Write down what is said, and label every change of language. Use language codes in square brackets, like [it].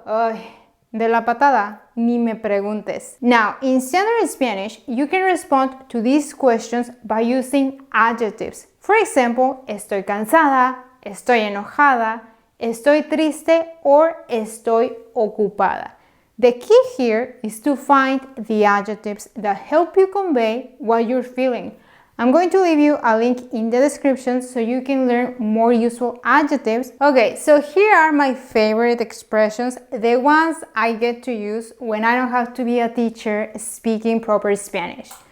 [es] Ay, de la patada, ni me preguntes. [en] Now, in standard Spanish, you can respond to these questions by using adjectives. For example, [es] estoy cansada, estoy enojada, estoy triste, [en] or [es] estoy ocupada. [en] The key here is to find the adjectives that help you convey what you're feeling. I'm going to leave you a link in the description so you can learn more useful adjectives. Okay, so here are my favorite expressions, the ones I get to use when I don't have to be a teacher speaking proper Spanish.